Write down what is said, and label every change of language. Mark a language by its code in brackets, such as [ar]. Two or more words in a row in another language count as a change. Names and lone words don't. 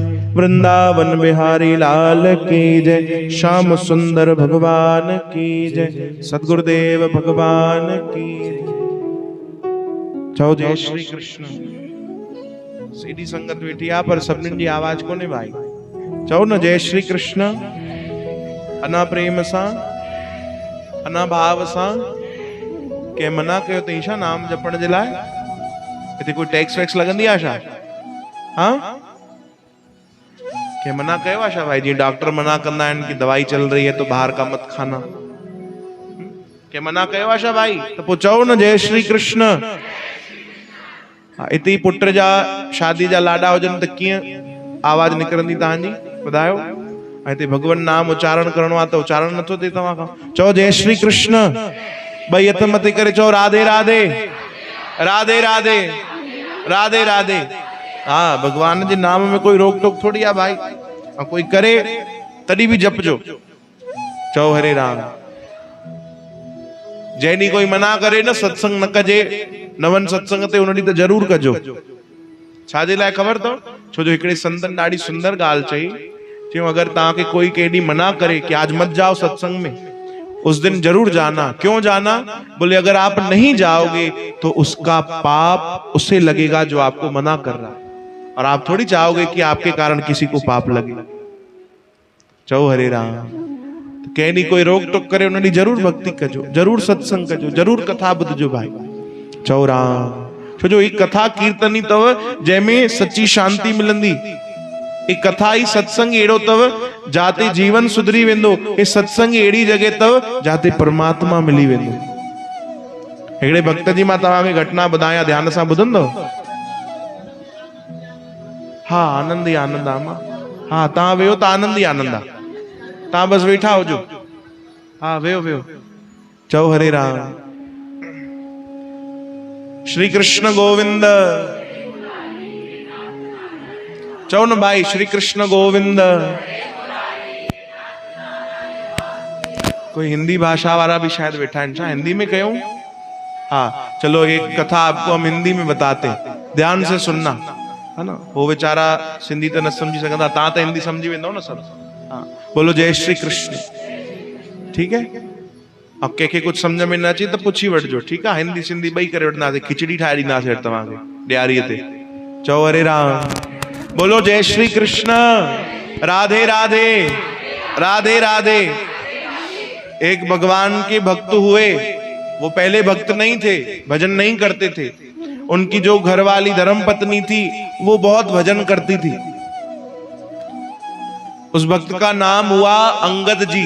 [hi] वृंदावन बिहारी लाल की जय। श्याम सुंदर भगवान की जय। सदगुरुदेव भगवान की जय। [sd] चओ जय श्री कृष्ण। सीधी संगत वेठी आ पर सभिनी जी आवाज कोने भाई। चओ न जय श्री कृष्ण। अना प्रेम सां, अना भाव सां। के मना कयो तई छा नाम जपण जे लाइ? इते कोई टैक्स वैक्स लगंदी आ छा? हाँ के मना कयो आ छा भाई? जी डॉक्टर मना कंदा आहिनि [hi] कि दवाई चल रही है तो बाहर का मत खाना। [sd] के मना कयो आ छा भाई? तो पो चओ न जय श्री कृष्ण। इते पुट जा शादी जा लाडा हुजन त कीअं आवाज निकरंदी तव्हांजी ॿुधायो? हिते भगवान नाम उच्चारण करणो आहे त उच्चारण नथो थिए तव्हां खां। चओ जय श्री कृष्ण। ॿई हथ मथे करे चओ राधे राधे राधे राधे राधे राधे। हाँ भगवान जे नाम में कोई रोक टोक थोड़ी आहे भाई। कोई करे तॾहिं बि जपजो। चओ हरे राम। जंहिं ॾींहुं कोई मना करे न सत्संग न कजे, न वन सत्संग ते, उन ॾींहुं त जरूर कजो। छाजे लाइ ख़बर अथव? छो जो हिकिड़े संतन ॾाढी सुंदर ॻाल्हि चई। [hi] क्यों अगर ताकि कोई केडी मना करे कि आज मत जाओ सत्संग में, उस दिन जरूर जाना। क्यों जाना? बोले अगर आप नहीं जाओगे तो उसका पाप उसे लगेगा जो आपको मना कर रहा है, और आप थोड़ी चाहोगे कि आपके कारण किसी को पाप लगे। [sd] चओ हरे राम। तो कहनी कोई रोक टोक करे उन ॾींहुं जरूर भक्ति कजो, जरूर सत्संग कजो, जरूर कथा ॿुधजो भाई। चओ राम। छो जो एक कथा कीर्तन ही तव जंहिंमें सच्ची शांति मिलंदी। एक कथा ही सत्संग अहिड़ो तव जाते जीवन सुधरी वेंदो। ए सत्संग अहिड़ी जगह तव जाते परमात्मा मिली वेंदो। हिकिड़े भक्त जी मां तव्हांखे घटना ॿुधायां, ध्यान सां ॿुधंदो? हाँ आनंद ही आनंद आहे मां। हाँ तव्हां वेहो त आनंद ही आनंद आहे। तव्हां बस वेठा हुजो। हाँ वेहो वेहो। चओ हरे राम। श्री कृष्ण गोविंद। चओ न भाई श्री कृष्ण गोविंद। [hi] कोई हिंदी भाषा वाला भी शायद बैठा है। [sd] अच्छा हिंदी में कयूं? [hi] हाँ चलो एक कथा आपको हम हिंदी में बताते, ध्यान से सुनना है ना। वो बेचारा सिंधी तो न समझी सकता, [sd] ता तो हिंदी समझी वेंदो ना सब। [hi] हाँ बोलो जय श्री कृष्ण। ठीक है। [sd] अब के कुछ समझ में न अचे तो पुछी वठजो। [hi] ठीक है। [sd] हिंदी सिंधी बई करे वठंदासीं, खिचड़ी ठाहे ॾींदासीं तव्हांखे ॾियारीअ ते। चओ हरे राम। [hi] बोलो जय श्री कृष्ण। राधे राधे राधे राधे। एक भगवान के भक्त हुए। वो पहले भक्त नहीं थे, भजन नहीं करते थे। उनकी जो घरवाली धर्म पत्नी थी वो बहुत भजन करती थी। उस भक्त का नाम हुआ अंगद जी।